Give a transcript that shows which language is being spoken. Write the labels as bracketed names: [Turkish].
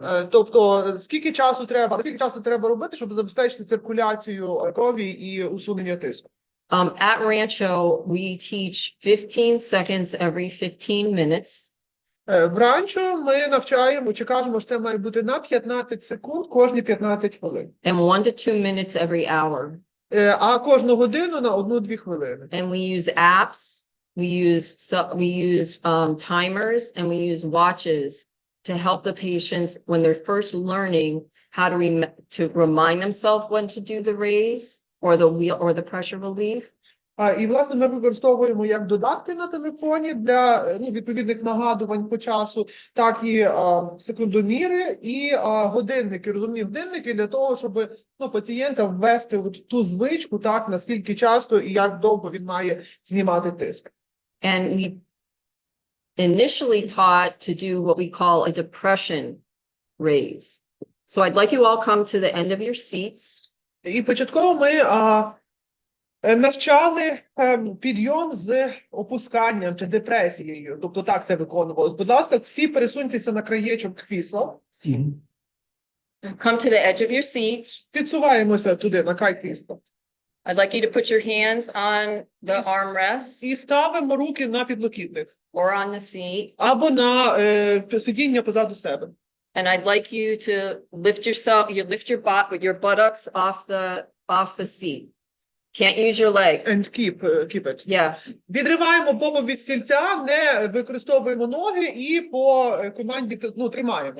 [Ukrainian] Тобто, скільки часу треба робити, щоб забезпечити циркуляцію крові і усунення тиску? [English] At Rancho, we teach 15 seconds every 15 minutes. [Ukrainian] В Ранчо ми навчаємо, чи кажемо, що це має бути на 15 секунд кожні 15 хвилин. [English] And 1 to 2 minutes every hour. [Ukrainian] А кожну годину на 1-2 хвилини. [English] And we use apps, we use timers, and we use watches to help the patients when they're first learning how to remind themselves when to do the raise or the wheel or the pressure relief. [Ukrainian] І, власне, ми використовуємо як додатки на телефоні для відповідних нагадувань по часу, так і секундоміри і годинники, розумні годинники для того, щоб пацієнта ввести ту звичку, так, наскільки часто і як довго він має знімати тиск. [English] And we initially taught to do what we call a depression raise. So I'd like you all come to the end of your seats. [Ukrainian] І початково ми навчали підйом з опусканням чи депресією. Тобто так це виконувалось. Будь ласка, всі пересуньтеся на краєчок крісла. [English] Come to the edge of your seats. [Ukrainian] Підсуваємося туди, на край крісла. [English] I'd like you to put your hands on the armrests. [Ukrainian] І ставимо руки на підлокітник. [English] Or on the seat. [Ukrainian] Або на сидіння позаду себе. [English] And I'd like you to lift your buttocks off the seat. Can't use your legs. And keep it. Yeah. [Ukrainian] Відриваємо попу від стільця, не використовуємо ноги і по команді тримаємо.